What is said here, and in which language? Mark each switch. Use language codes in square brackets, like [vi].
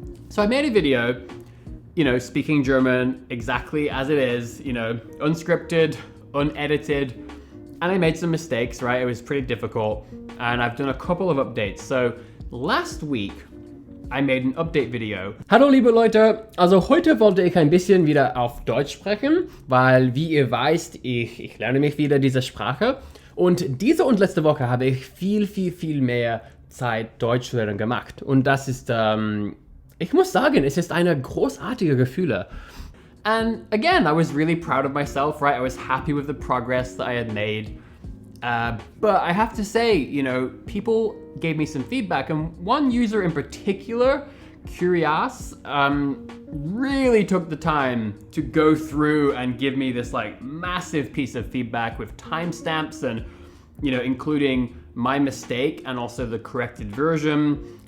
[en] So I made a video, speaking German exactly as it is, unscripted, unedited, and I made some mistakes, right? It was pretty difficult, and I've done a couple of updates. So last week, I made an update video. [de] Hallo liebe Leute, also heute wollte ich ein bisschen wieder auf Deutsch sprechen, weil wie ihr weißt, ich lerne mich wieder diese Sprache und diese und letzte Woche habe ich viel mehr Zeit Deutsch lernen gemacht und das ist, ich muss sagen, es ist eine großartige Gefühle. [en] And again, I was really proud of myself, right? I was happy with the progress that I had made. But I have to say, people gave me some feedback, and one user in particular, Curious, really took the time to go through and give me this like massive piece of feedback with timestamps and, including my mistake and also the corrected version.